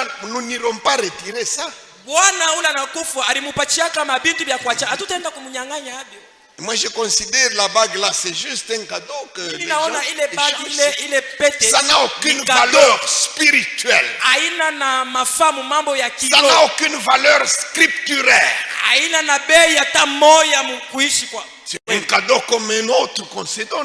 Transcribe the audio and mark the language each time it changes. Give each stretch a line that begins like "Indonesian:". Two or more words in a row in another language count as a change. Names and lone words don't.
French: Nous n'irons pas retirer ça.
Swahili: Bwana ule anakufa, alimupatia kama bintu vya kuacha, hatutaenda kumnyang'anya hivyo.
French: Moi, je considère la bague là, c'est juste un cadeau que les gens échangent. Ça n'a aucune valeur spirituelle. Ça n'a aucune valeur scripturaire. C'est un cadeau comme un autre qu'on se donne.